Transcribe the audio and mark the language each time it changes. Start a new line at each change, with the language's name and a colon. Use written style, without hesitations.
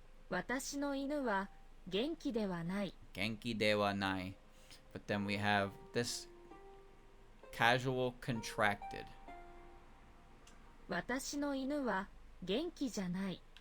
Japanese: 私の犬は元気ではない Genki dewa nai.
English: But then we have this casual contracted.
Japanese: 私の犬は元気じゃない